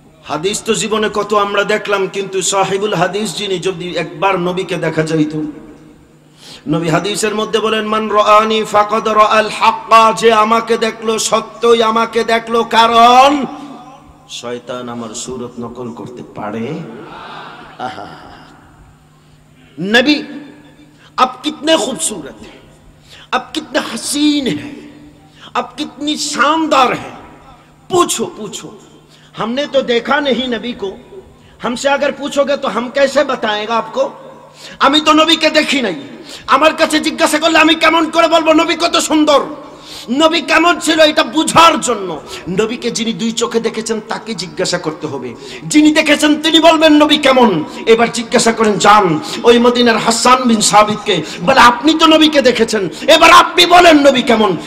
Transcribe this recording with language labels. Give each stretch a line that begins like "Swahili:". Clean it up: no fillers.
Bangla: হাদিস তো জীবনে কত আমরা দেখলাম, কিন্তু সাহিবুল হাদিস যিনি, যদি একবার নবীকে দেখা যাইত। নবী হাদিসের মধ্যে বলেন
Arabic: মান রাআনি ফাকাদ রাআল হাক্কা,
Bangla: যে আমাকে দেখলো সত্যই আমাকে দেখলো, কারণ শয়তান আমার সুরত নকল করতে পারে।
Hindi: আহা, নবী आप कितने खूबसूरत हैं, आप कितने हसीन हैं, आप कितनी शानदार हैं। पूछो पूछो, हमने तो देखा नहीं नबी को, हमसे अगर पूछोगे तो हम कैसे बताएगा आपको?
Bangla: আমি তো নবীকে দেখি নাই, আমার কাছে জিজ্ঞাসা করলে আমি কেমন করে বলবো নবী কত সুন্দর? নবী কেমন ছিল এটা বুঝার জন্য নবীকে যিনি দুই চোখে দেখেছেন তাকে জিজ্ঞাসা করতে হবে। যিনি দেখেছেন তিনি বলবেন নবী কেমন। এবার জিজ্ঞাসা করেন যান ওই মদিনার হাসান বিন সাবিতকে, বলে আপনি তো নবীকে দেখেছেন, এবার আপনি বলেন নবী কেমন।